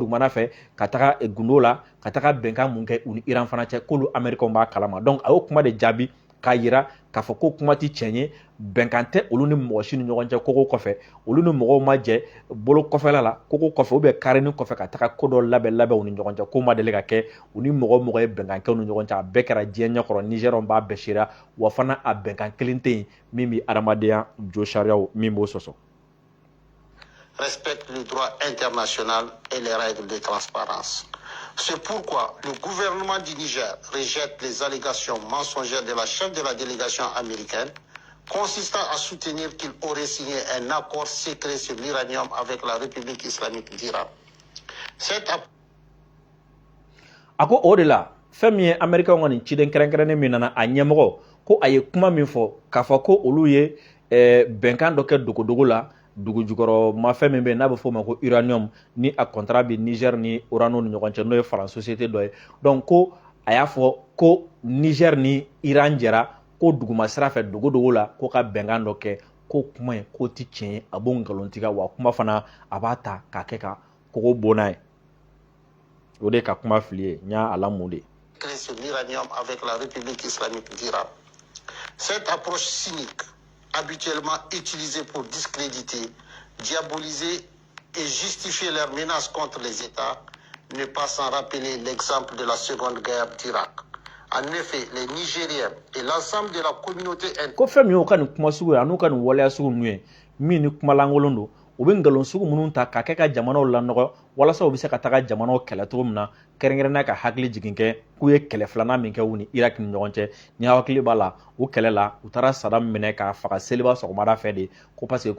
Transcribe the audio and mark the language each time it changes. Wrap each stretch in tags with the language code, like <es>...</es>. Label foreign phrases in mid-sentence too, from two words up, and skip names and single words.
<bm>dugumana fɛ ka taga gundo la ka taga bɛnkan mun kɛ u ni Iran fana cɛ k'olu Américains b'a kalama donc a y'o kuma de jaabi k'a yira k'a fɔ ko kuma tɛ tiɲɛ ye bɛnkan tɛ olu ni mɔgɔ si ni ɲɔgɔn cɛ koko kɔfɛ olu ni mɔgɔw ma jɛ bolo kɔfɛla la koko kɔfɛ</bm> <fr>ou bien</fr> <bm>karini kɔfɛ ka taga ko dɔ labɛn u ni ɲɔgɔn cɛ ko ma deli ka kɛ u ni mɔgɔ ye bɛnkan kɛ u ni ɲɔgɔn cɛ a bɛɛ kɛra diɲɛ ɲɛkɔrɔ Nigériens b'a bɛɛ sera wa fana a bɛnkan kelen tɛ yen min bɛ adamadenya jo sariyaw min b'o sɔsɔ.</bm> <fr>Respecte le droit international et les règles de transparence. C'est pourquoi le gouvernement du Niger rejette les allégations mensongères de la chef de la délégation américaine consistant à soutenir qu'il aurait signé un accord secret sur l'uranium avec la République islamique d'Iran.</fr> <bm>Ako o de la fɛn min ye Américains ka nin ciden kɛrɛnkɛrɛnnen min nana a ɲɛmɔgɔ ko a ye kuma min fɔ k'a fɔ ko olu ye bɛnkan dɔ kɛ dogodogo la dugu jukɔrɔ mafɛn min bɛ yen n'a bɛ f'o ma ko uranium ni a contrat bɛ Niger ni Orano ni ɲɔgɔn cɛ n'o ye France société dɔ ye donc ko a y'a fɔ ko Niger ni Iran jɛra ko duguma sira fɛ dogodogo la ko ka bɛnkan dɔ kɛ ko kuma in ko ti tiɲɛ ye a b'o nkalontigiya wa kuma fana a b'a ta k'a kɛ ka kogo bon n'a ye o de ka kuma fili ye n y'a lamu de.</bm> <fr>Sur l'uranium avec la République islamique d'Iran. Cette approche cynique habituellement utilisés pour discréditer, diaboliser et justifier leurs menaces contre les États, ne pas sans rappeler l'exemple de la Seconde Guerre d'Irak. En effet, les Nigériens et l'ensemble de la communauté</fr> <bm>u bɛ ngalon sugu minnu ta ka kɛ ka jamanaw lanɔgɔ walasa u bɛ se ka taga jamanaw kɛlɛ cogo min na kɛrɛnkɛrɛnnenya ka hakili jigin kɛ k'u ye kɛlɛ filanan min kɛ u ni Irak ni ɲɔgɔn cɛ ni hakili b'a la u kɛlɛ la u taara Saddam minɛ k'a faga seliba sɔgɔmada fɛ de ko</bm> <fr>parce que</fr> <bm>ko</bm>